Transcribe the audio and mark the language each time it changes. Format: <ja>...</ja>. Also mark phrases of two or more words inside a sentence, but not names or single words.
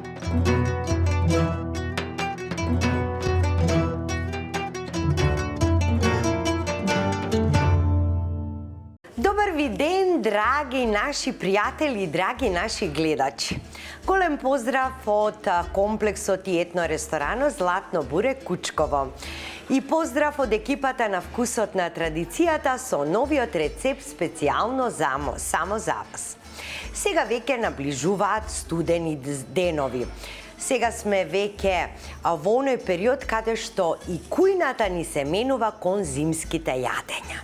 <mk>Добар ви ден, драги наши пријатели, драги наши гледачи. Голем поздрав од комплексот и етно ресторано Златно буре Кучково. И поздрав од екипата на Вкусот на традицијата со новиот рецепт специјално само за вас. Сега веќе наближуваат студени денови. Сега сме веќе во оној период каде што и кујната ни се менува кон зимските јадења.</mk>